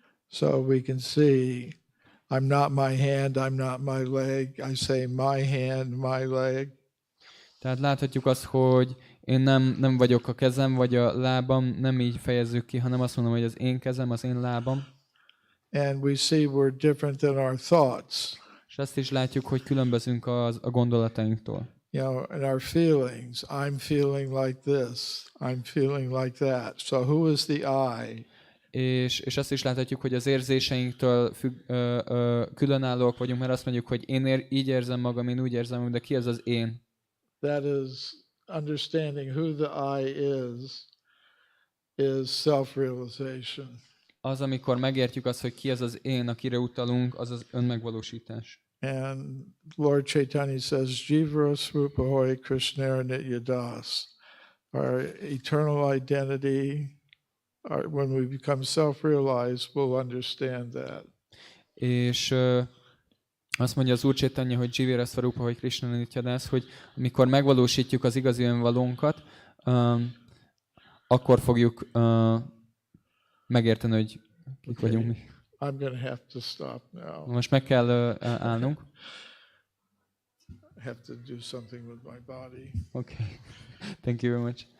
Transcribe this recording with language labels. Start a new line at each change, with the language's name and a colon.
English: So we can see, I'm not my hand, I'm not my leg. I say my hand, my leg.
Hungarian: Tehát láthatjuk azt, hogy én nem vagyok a kezem, vagy a lábam, nem így fejezzük ki, hanem azt mondom, hogy az én kezem, az én lábam.
English: And we see we're different than our thoughts.
Hungarian: És azt is látjuk, hogy különbözünk a gondolatainktól.
English: And our feelings. I'm feeling like this. I'm feeling like that. So who is the I?
Hungarian: És azt is láthatjuk, hogy az érzéseinktől különállóak vagyunk, mert azt mondjuk, hogy én így érzem magam, én úgy érzem, de ki az az én?
English: That is understanding who the I is self-realization.
Hungarian: Az, amikor megértjük azt, hogy ki az az én, akire utalunk, az az önmegvalósítás.
English: And Lord Chaitanya says,
Bangla: Jivara Srupa Hoy Krishnera Nityadas.
English: Our eternal identity, when we become self-realized, we'll understand that.
Hungarian: És azt mondja az Úr Chaitanya, hogy
Bangla: Jivara Swarupa Hoy Krishnera Nityadas,
Hungarian: hogy amikor megvalósítjuk az igazi önvalónkat, akkor fogjuk megérteni, hogy kik vagyunk mi.
English: I'm going to have to stop now.
Hungarian: Most meg kell állnunk.
English: I have to do something with my body. Okay. Thank you very much.